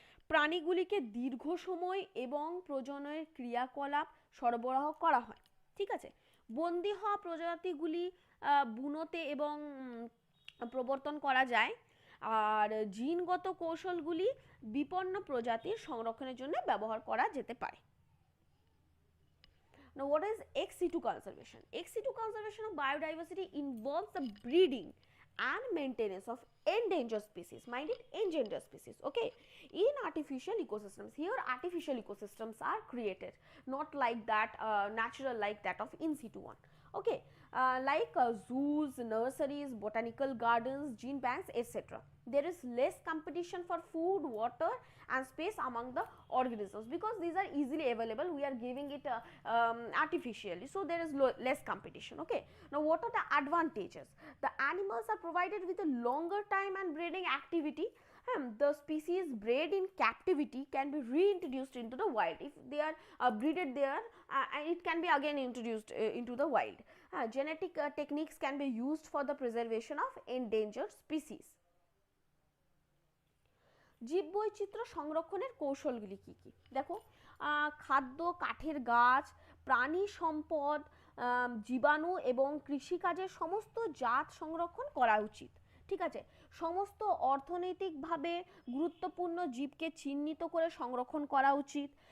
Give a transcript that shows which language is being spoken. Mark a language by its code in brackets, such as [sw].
[bn] প্রাণীগুলিকে দীর্ঘ সময় এবং প্রজননের ক্রিয়াকলাপ সরবরাহ করা হয়, ঠিক আছে। বন্দী হওয়া প্রজাতিগুলি বুনোতে এবং প্রবর্তন করা যায়, আর জিনগত কৌশলগুলি বিপন্ন প্রজাতির সংরক্ষণের জন্য ব্যবহার করা যেতে পারে। [en] Now, what is ex situ conservation? Ex situ conservation of biodiversity involves the breeding and maintenance of endangered species. Mind it, endangered species. Okay, in artificial ecosystems, here artificial ecosystems are created, not like that natural like that of in situ one. Okay, like zoos, nurseries, botanical gardens, gene banks, etc. There is less competition for food, water and space among the organisms, because these are easily available, we are giving it artificially, so there is less competition. Okay, now what are the advantages? The animals are provided with a longer time and breeding activity. The species bred in captivity can be reintroduced into the wild. If they are breeded there, it can be again introduced into the wild. Genetic techniques can be used for the preservation of endangered species. [bn] জীববৈচিত্র্য সংরক্ষণের কৌশলগুলি কি কি? দেখো, খাদ্য, কাঠের গাছ, প্রাণী সম্পদ, জীবাণু এবং কৃষিকাজের সমস্ত জাত সংরক্ষণ করা উচিত, ঠিক আছে। সমস্ত অর্থনৈতিকভাবে গুরুত্বপূর্ণ জীবকে চিহ্নিত করে সংরক্ষণ করা উচিত।